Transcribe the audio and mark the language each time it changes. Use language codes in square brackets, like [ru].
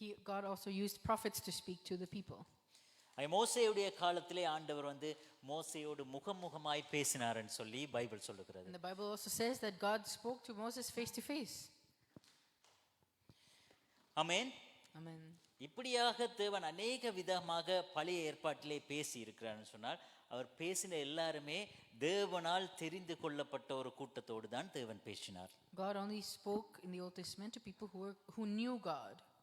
[en] God also used prophets to speak to the people. [ta] மோசேயுடைய காலத்திலே ஆண்டவர் வந்து மோசேயோடு முகமுகமாய் பேசினார்னு சொல்லி பைபிள் சொல்லுகிறது. [en] And the Bible also says that God spoke to Moses face to face. [ta] Amen. [en] Amen. [ta] இப்படியாக தேவன் அநேக விதமாக பழைய ஏற்பாட்டிலே பேசி இருக்கிறார்னு சொன்னால், அவர் பேசின எல்லாருமே தேவனால் தெரிந்து கொள்ளப்பட்ட ஒரு கூட்டத்தோடு தான் தேவன் பேசினார். [en] God only spoke in the Old Testament to people who knew God.